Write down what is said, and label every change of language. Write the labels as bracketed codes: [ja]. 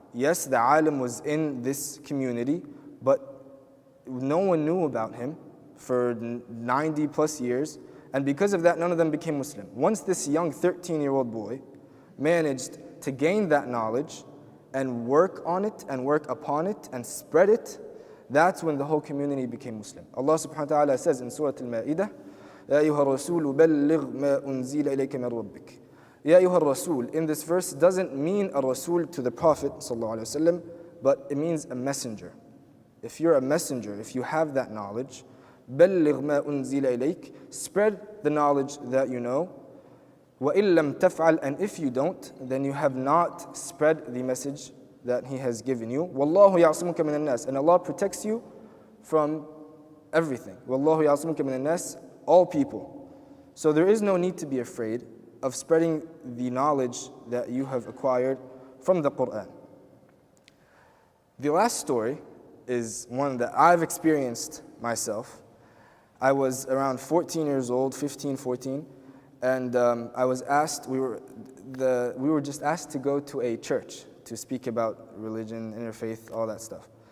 [en] Yes, the alim was in this community, but no one knew about him for 90 plus years, and because of that, none of them became Muslim. Once this young 13-year-old boy managed to gain that knowledge and work on it and work upon it and spread it, that's when the whole community became Muslim. Allah subhanahu wa ta'ala says in Surah Al-Ma'idah, [ar] يَا أَيُّهَا الرَّسُولُ بَلِّغْ مَا أُنزِلَ إِلَيْكَ مِنْ رَبِّكَ. [en] Ya ayyuha rasul, in this verse doesn't mean a rasul to the Prophet ﷺ, but it means a messenger. If you're a messenger, if you have that knowledge, [ar] بَلِّغْ مَا أُنزِلَ إِلَيْكَ, [en] spread the knowledge that you know. [ar] وَإِن لَمْ تَفْعَلْ, [en] and if you don't, then you have not spread the message that He has given you. [ar] وَاللَّهُ يَعْصِمُكَ مِنَ النَّاسِ, [en] and Allah protects you from everything. [ar] وَاللَّهُ يَعْصِمُكَ مِنَ النَّاسِ, [en] all people. So there is no need to be afraid of spreading the knowledge that you have acquired from the Qur'an. The last story is one that I've experienced myself. I was around 14 years old, 15, 14, and I was asked, we were just asked to go to a church to speak about religion, interfaith, all that stuff.